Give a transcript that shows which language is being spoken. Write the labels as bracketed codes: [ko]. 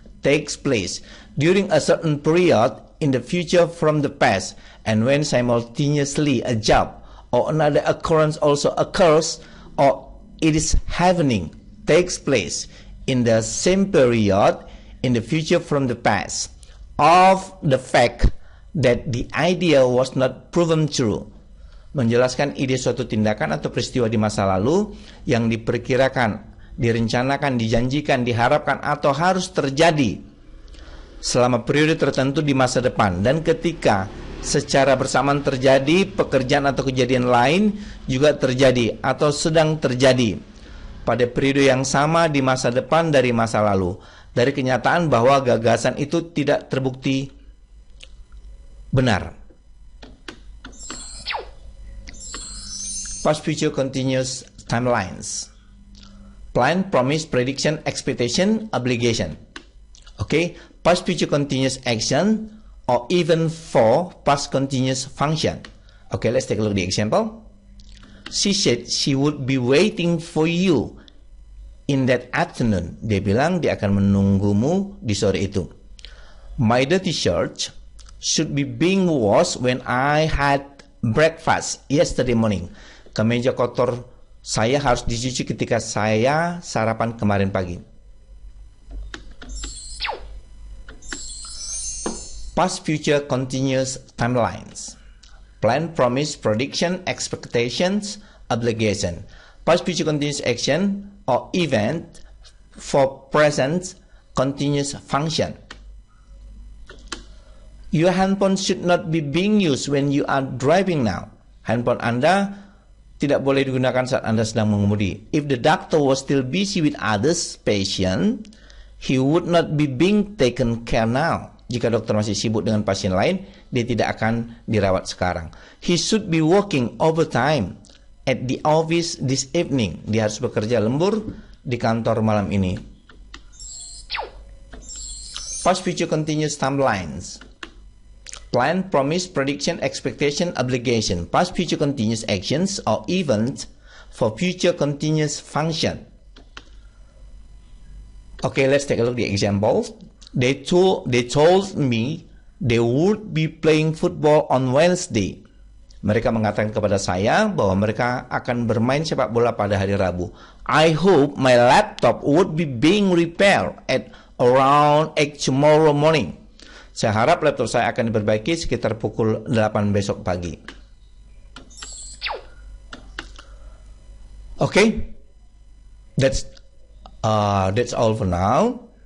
[en] takes place during a certain period in the future from the past, and when simultaneously a job or another occurrence also occurs or it is happening, takes place in the same period in the future from the past, of the fact that the idea was not proven true. [id] Menjelaskan ide suatu tindakan atau peristiwa di masa lalu yang diperkirakan, direncanakan, dijanjikan, diharapkan atau harus terjadi selama periode tertentu di masa depan, dan ketika secara bersamaan terjadi pekerjaan atau kejadian lain juga terjadi atau sedang terjadi pada periode yang sama di masa depan dari masa lalu, dari kenyataan bahwa gagasan itu tidak terbukti benar. [en] Past future continuous timelines. Plan, promise, prediction, expectation, obligation. Okay, past future continuous action or even for past continuous function. Okay, let's take a look at the example. She said she would be waiting for you in that afternoon. [id] Dia bilang dia akan menunggumu di sore itu. [en] My dirty shirt should be being washed when I had breakfast yesterday morning. [id] Kemeja kotor saya harus dicuci ketika saya sarapan kemarin pagi. [en] Past, future, continuous timelines. Plan, promise, prediction, expectations, obligation. Past, future, continuous action or event for present continuous function. Your handphone should not be being used when you are driving now. [id] Handphone Anda tidak boleh digunakan saat Anda sedang mengemudi. [en] If the doctor was still busy with others patient, he would not be being taken care now. [id] Jika dokter masih sibuk dengan pasien lain, dia tidak akan dirawat sekarang. [en] He should be working overtime at the office this evening. [id] Dia harus bekerja lembur di kantor malam ini. [en] Past, future, continuous timelines. Plan, promise, prediction, expectation, obligation. Past, future, continuous actions or events for future continuous function. Okay, let's take a look at the examples. They told me they would be playing football on Wednesday. [id] Mereka mengatakan kepada saya bahwa mereka akan bermain sepak bola pada hari Rabu. [en] I hope my laptop would be being repaired at around 8 tomorrow morning. [id] Saya harap laptop saya akan diperbaiki sekitar pukul 8 besok pagi. [en] Okay, that's all for now.